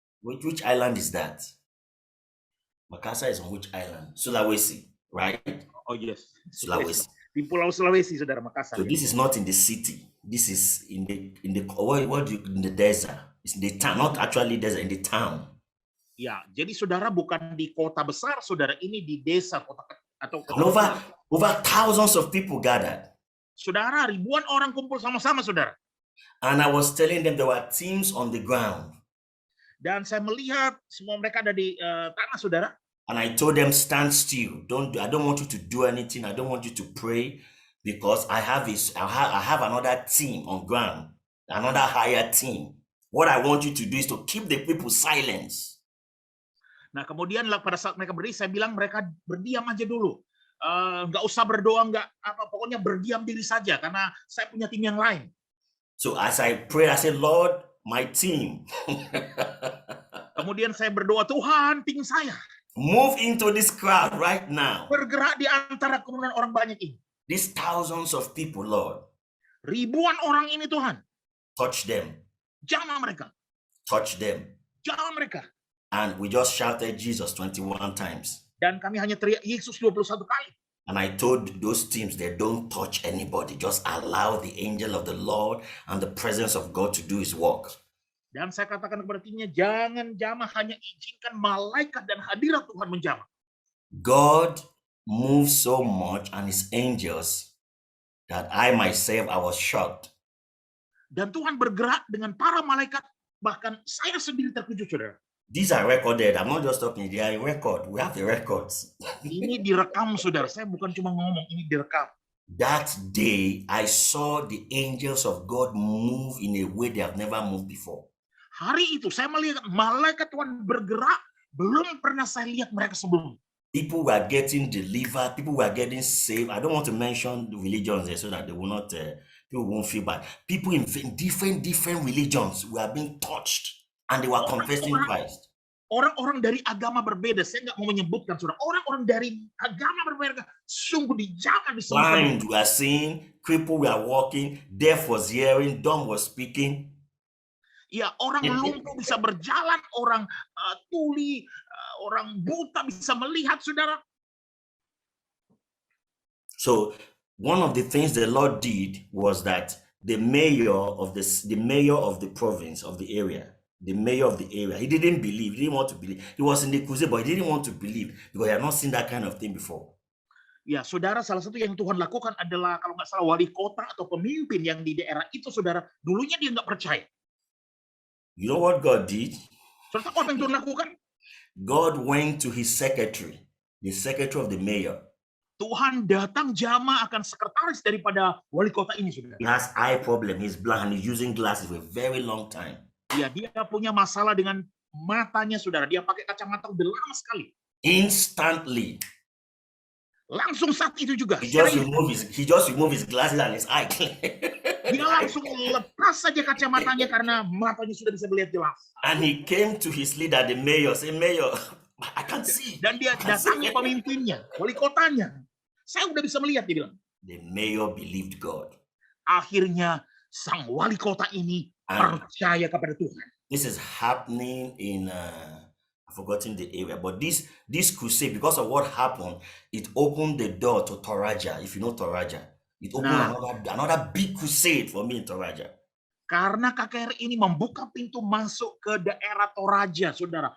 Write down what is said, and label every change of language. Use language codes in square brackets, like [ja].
[en] Which island is that? Makassar is on which island? Sulawesi, right? Oh yes, Sulawesi. [id] Di Pulau Sulawesi, saudara, Makassar. [en] So this is not in the city. This is in the desert. It's in the town, not actually desert, in the town. [id] Ya, jadi saudara bukan di kota besar, saudara, ini di desa kota atau kota [en] And [id] besar. [en] over thousands of people gathered. [id] Saudara, ribuan orang kumpul sama-sama, saudara. [en] And I was telling them there were teams on the ground. [id] Dan saya melihat semua mereka ada di tanah, saudara. [en] And I told them, stand still. I don't want you to do anything. I don't want you to pray because I have another team on ground, another higher team. What I want you to do is to keep the people silent. [id] Nah, kemudian pada saat mereka berdiri, saya bilang mereka berdiam aja dulu. Nggak usah berdoa, nggak apa, pokoknya berdiam diri saja karena saya punya tim yang lain. [en] So as I pray, I said, Lord, my team, [id] Kemudian saya berdoa, Tuhan, tim saya [en] move into this crowd right now. [id] bergerak di antara kerumunan orang banyak ini. [en] These thousands of people, Lord, [id] Ribuan orang ini, Tuhan, [en] touch them, [id] jamah mereka, [en] touch them. [id] jamah mereka. [en] And we just shouted Jesus 21 times. [id] Dan kami hanya teriak Yesus 21 kali. [en] And I told those teams, they don't touch anybody. Just allow the angel of the Lord and the presence of God to do his work. [id] Dan saya katakan kepada timnya, jangan jamah, hanya izinkan malaikat dan hadirat Tuhan menjamah. [en] God moves so much and his angels that I myself, I was shocked. [id] Dan Tuhan bergerak dengan para malaikat, bahkan saya sendiri terkejut, saudara. [en] These are recorded. I'm not just talking, they are in record. We have the records. [id] Ini direkam, saudara. Saya bukan cuma ngomong, ini direkam. [en] That day, I saw the angels of God move in a way they have never moved before. [id] Hari itu saya melihat malaikat Tuhan bergerak, belum pernah saya lihat mereka sebelumnya. [en] People were getting delivered. People were getting saved. I don't want to mention the religions there so that they will not, people won't feel bad. People in different religions were being touched and they were confessing Christ. [id] Orang-orang dari agama berbeda, saya nggak mau menyebutkan, saudara. Orang-orang dari agama berbeda, sungguh dijamah, disembuhkan. [en] Blind were seeing, crippled were walking, deaf was hearing, dumb was speaking. [id] Ya, orang lumpuh bisa berjalan, orang tuli, orang buta bisa melihat, saudara. [en] So one of the things the Lord did was that the mayor of the province, of the area, the mayor of the area, he didn't believe, he didn't want to believe. He was in the crusade, but he didn't want to believe because he had not seen that kind of thing before. [id] Ya, saudara, salah satu yang Tuhan lakukan adalah kalau nggak salah wali kota atau pemimpin yang di daerah itu, saudara, dulunya dia nggak percaya. [en] You know what God did? [id] Saudara, apa yang Tuhan lakukan? [en] God went to his secretary, the secretary of the mayor. [id] Tuhan datang jamah akan sekretaris daripada wali kota ini, saudara. [en] He has eye problem, he's blind, and he's using glasses for a very long time. [id] Ya, dia punya masalah dengan matanya, saudara. Dia pakai kacamata udah lama sekali. [en] Instantly, [id] Langsung saat itu juga. [en] he just removed his glasses and his eye. [id] Dia langsung lepas saja kacamatanya karena matanya sudah bisa melihat jelas. [en] And he came to his leader, the mayor, say, Mayor, I can't see. [id] Dan dia datangi pemimpinnya, wali kotanya. Saya udah bisa melihat, dia bilang. [en] The mayor believed God. [id] Akhirnya sang wali kota ini percaya kepada Tuhan. [en] This is happening in I've forgotten the area, but this crusade, because of what happened, it opened the door to Toraja. If you know Toraja, it opened another big crusade for me in Toraja. [id] Karena KKR ini membuka pintu masuk ke daerah Toraja, saudara.